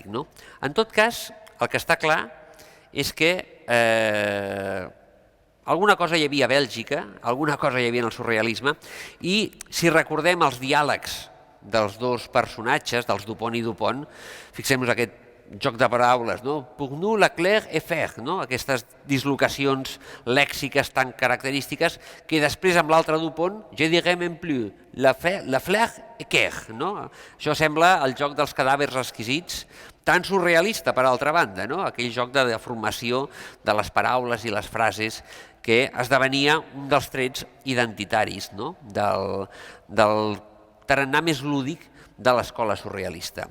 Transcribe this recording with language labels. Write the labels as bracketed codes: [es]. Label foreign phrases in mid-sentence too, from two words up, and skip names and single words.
[ca] En tot cas, el que està clar és que alguna cosa hi havia a Bèlgica, alguna cosa hi havia en el surrealisme, i si recordem els diàlegs dels dos personatges, dels Dupont i Dupont, fixem-nos aquest joc de paraules, [fr] pour nous la clair et fer, [ca] aquestes dislocacions lèxiques tan característiques que després amb l'altre [fr] Dupont, je dirais même plus, la fleur et quer. [ca] Això sembla el joc dels cadàvers exquisits, tan surrealista per altra banda, aquell joc de deformació de les paraules i les frases que esdevenia un dels trets identitaris del tarannà més lúdic de l'escola surrealista.